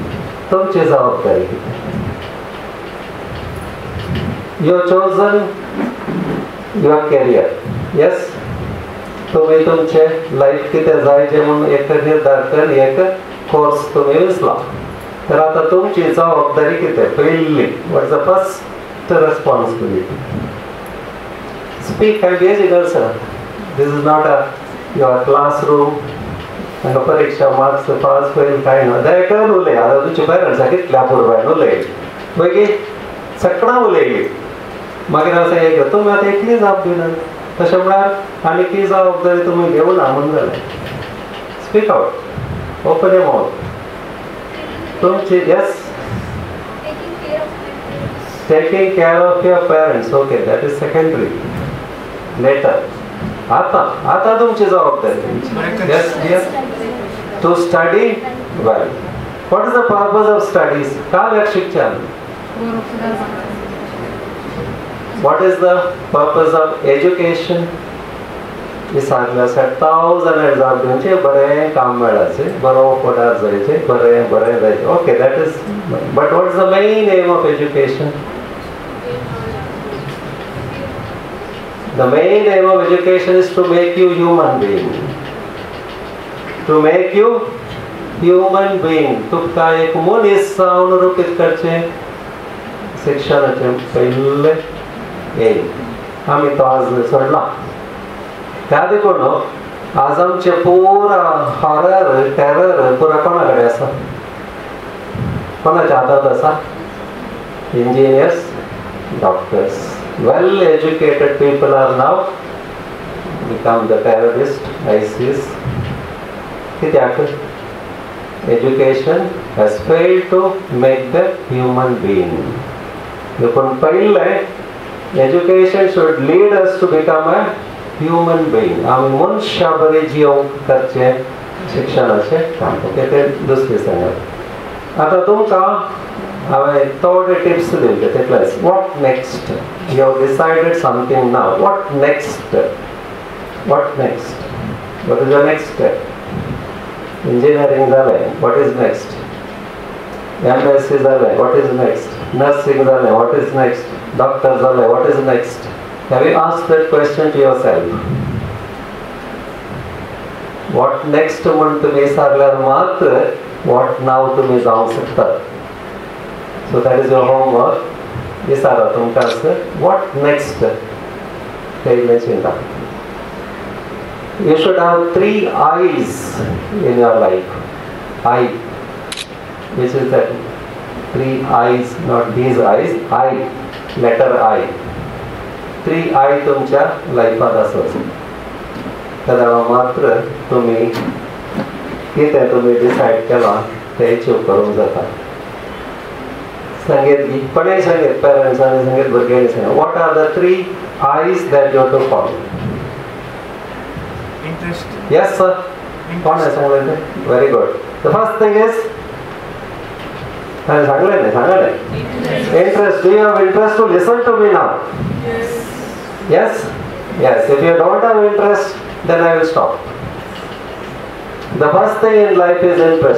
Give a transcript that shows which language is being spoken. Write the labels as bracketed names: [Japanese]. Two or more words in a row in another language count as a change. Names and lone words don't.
[Konkani] तुमची जबाबदारी कितें. [English] you have chosen your career. [Konkani] येस, तुमी तुमचे लायफ कितें जायचें म्हणून एक निर्धार करून एक कोर्स तुमी विसला. तर आतां तुमची जबाबदारी कितें पयली. [English] what is the first responsibility. speak and basic answer. this is not your classroom. [Konkani] हांगा परीक्षा [English] मार्क्स पास फेल [Konkani] कांय ना. दयेकन उलय. आतां तुमच्या पेरंट्सां कितल्या पुरवायन उलय. मागीर सकाळां उलयली मागीर हांव सांगलें तुमी आतां एकली जाप दिनात. तशें म्हळ्यार आनी ती जबाबदारी तुमी घेवना म्हणून जालें. [English] speak out. open your mouth. तुमची yes taking care of your parents. okay, that is secondary later. [Konkani] आतां तुमची जबाबदारी. [English] yes yes to study well. what is the purpose of studies. [Konkani] का शिकच्या. [English] What is the purpose of education? [Konkani] सांगलें आसा 1000 एग्जाम दिवचे बरें काम मेळाचें बरो फुडार जायचें बरें जायचें. [English] okay, that is but what is the main aim of education. The main aim of education is to make you human being. To make you human being [Konkani] तुमकां एक मनीस जावन रूपीत करचें शिक्षणाचें पयलें एम आमी तो आज सोडला त्या देखून आज आमचे पुरा [English] horror terror [Konkani] पुरा कोणा कडेन आसा कोणाच्या हातांत आसा [English] engineers doctors well educated people are now become the terrorist ISIS कित्याक education has failed to make the human being देखून पयलें education should lead us to become a human being [Konkani] आमी मनशां बरी जियोंक करचें शिक्षणाचें काम ओके ते दुसरें सांगप आतां तुमकां हांवें थोडे टिप्स दिवचे तितलेंच [English] what next you have decided something now what next what is the next step engineering जालें what is next MSc जालें what is next nursing जालें what is next doctor जालें what is next Have you asked that question to yourself? What next [Konkani] म्हण तुम्ही सांगल्यार मात्र [English] what now [Konkani] तुम्ही जावंक शकतात. [English] So that is your homework. [Konkani] विचारा तुमकां [English] what next [Konkani] पयलें चिंता. [English] You should have 3 I's in your life. I, which is that 3 I's, not these I's. I, letter I. [Konkani] 3 I तुमच्या लायफांत आसत तेन्ना मात्र तुमी कितें तुमी डिसायड केलां तें अचीव करूंक जाता. सांगीत कोणेंय सांगीत पेरंट्सांनी सांगीत भुरग्यांनी सांगीत [English] what are the 3 I's that you have to follow? Interest. Yes sir. [Konkani] कोणें सांगलें तें? [English] Very good. The first thing is [Konkani] सांगलें न्ही [English] interest. Do you have interest to listen to me now? Yes? Yes. If you don't have interest, then I will stop. The first thing in life is interest.